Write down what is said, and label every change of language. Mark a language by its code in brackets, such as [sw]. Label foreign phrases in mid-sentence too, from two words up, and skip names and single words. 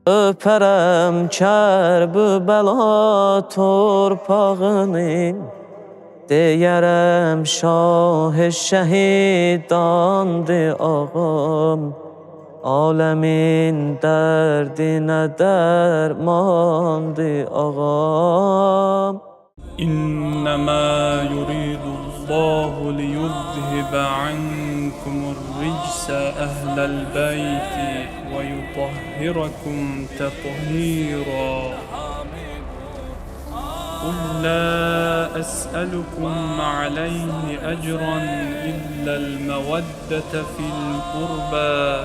[az] Öpərəm Kərbəla torpağını, deyərəm şah şəhidandır ağam, aləmin dərdinə dərmandır ağam. [ar] إنما يريد الله ليذهب عنكم الرجس أهل البيت ويطهركم تطهيرا قل لا أسألكم عليه أجرا إلا المودة في القربى